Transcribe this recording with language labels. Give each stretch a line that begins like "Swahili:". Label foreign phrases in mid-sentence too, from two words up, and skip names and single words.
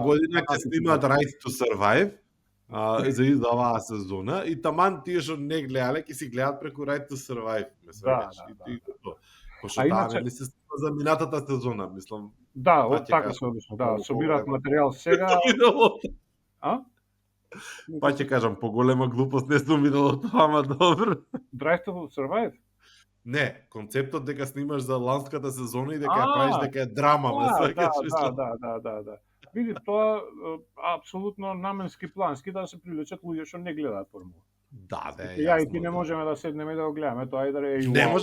Macedonian: година ќе снимаат Right to Survive за оваа сезона и таман тие што не гледале ќе си гледаат преку Right to Survive. Да. Пошто таа нели се снима за минатата сезона, мислам. Да, така се одлично, да, собираат материјал сега. Па ќе кажам, поголема глупост не сум видел од тоа, ама добро. Drive to Survive? Не, концептот дека снимаш за ланската сезона и дека ја правиш дека е драма, ме Да, сваќаш да, мислам. да. Види, тоа апсолутно наменски плански да се привлечат луѓе што не гледаат формула. Да, да, е Ја и ти јасно, не да. можеме да седнеме и да го гледаме тоа и да е Не уау.